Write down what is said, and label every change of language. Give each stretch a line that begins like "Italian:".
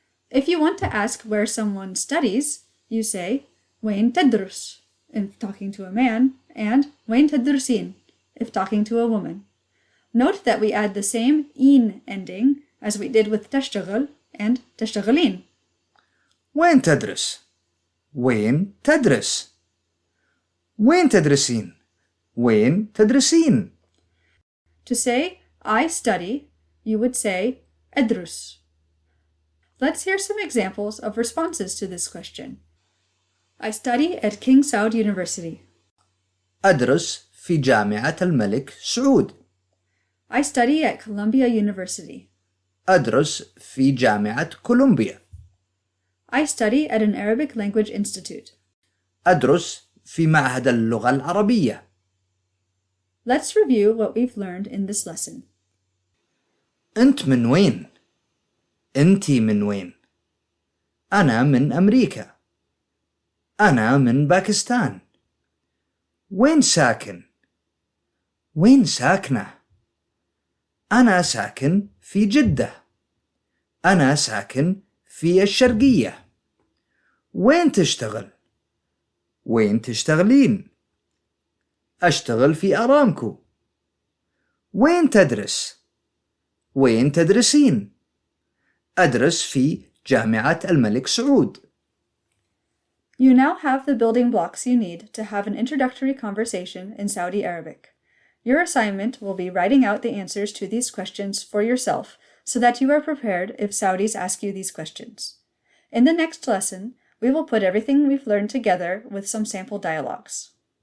English: If you want to ask where someone studies, you say
Arabic: وين تدرس
English: if talking to a man, and
Arabic: وين تدرسين
English: if talking to a woman. Note that we add the same in ending as we did with تشتغل and تشتغلين.
Arabic: وين تدرس؟ وين تدرس؟ وين تدرسين؟ وين تدرسين؟
English: To say I study, you would say أدرس. Let's hear some examples of responses to this question. I study at King Saud University.
Arabic: أدرس في جامعة الملك سعود.
English: I study at Columbia University.
Arabic: أدرس في جامعة كولومبيا.
English: I study at an Arabic language institute.
Arabic: أدرس في معهد اللغة العربية.
English: Let's review what we've learned in this lesson.
Arabic: أنت من وين؟ أنتي من وين؟ أنا من أمريكا. أنا من باكستان. وين ساكن؟ وين ساكنة؟ أنا ساكن في جدة. أنا ساكن في الشرقية. وين تشتغل؟ وين تشتغلين؟ أشتغل في أرامكو. وين تدرس؟ وين تدرسين؟ أدرس في جامعة الملك سعود.
English: You now have the building blocks you need to have an introductory conversation in Saudi Arabic. Your assignment will be writing out the answers to these questions for yourself so that you are prepared if Saudis ask you these questions. In the next lesson, we will put everything we've learned together with some sample dialogues.